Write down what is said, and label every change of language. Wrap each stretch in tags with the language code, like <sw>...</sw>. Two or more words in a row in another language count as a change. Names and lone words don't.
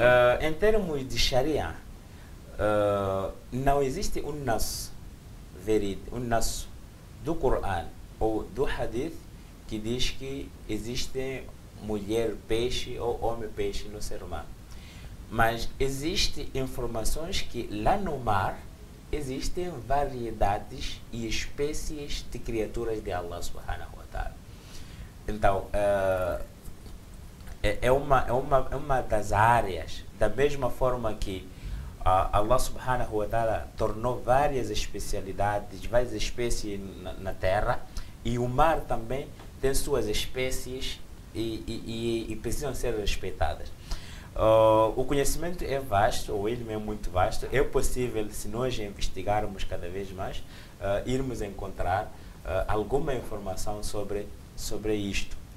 <pt>Em termos de Sharia, não existe um nas do Coran ou do Hadith que diz que existe mulher peixe ou homem peixe no ser humano. Mas existem informações que lá no mar existem variedades e espécies de criaturas de</pt> <ar>الله سبحانه وتعالى.</ar> <pt>Então, é uma das áreas, da mesma forma que</pt> <ar>الله سبحانه وتعالى</ar> <pt>tornou várias especialidades, várias espécies na terra, e o mar também tem suas espécies e precisam ser respeitadas. O conhecimento é vasto, o ilmo é muito vasto. É possível, se nós investigarmos cada vez mais, irmos encontrar alguma informação sobre isto.</pt>